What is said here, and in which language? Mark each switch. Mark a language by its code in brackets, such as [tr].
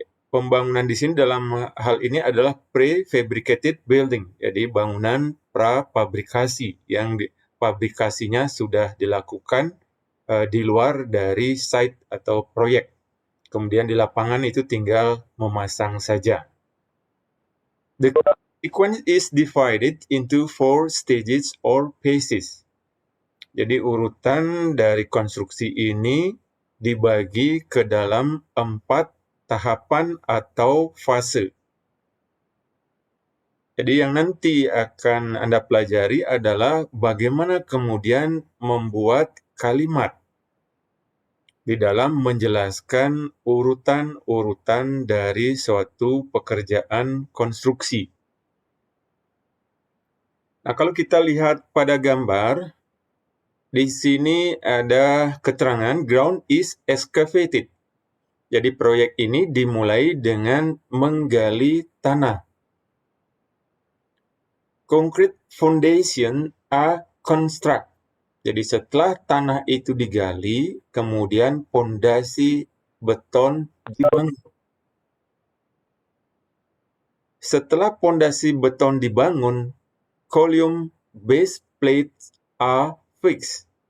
[id] Pembangunan di sini dalam hal ini adalah prefabricated building, jadi bangunan prapabrikasi yang pabrikasinya sudah dilakukan di luar dari site atau proyek. Kemudian di lapangan itu tinggal memasang saja. [en] The sequence is divided into 4 stages or phases. [id] Jadi urutan dari konstruksi ini dibagi ke dalam 4 tahapan atau fase. Jadi yang nanti akan Anda pelajari adalah bagaimana kemudian membuat kalimat di dalam menjelaskan urutan-urutan dari suatu pekerjaan konstruksi. Nah, kalau kita lihat pada gambar, di sini ada keterangan ground is excavated. Jadi proyek ini dimulai dengan menggali tanah. [en] Concrete foundation are construct. [id] Jadi setelah tanah itu digali, kemudian pondasi beton dibangun. Setelah pondasi beton dibangun, column base plates are fixed.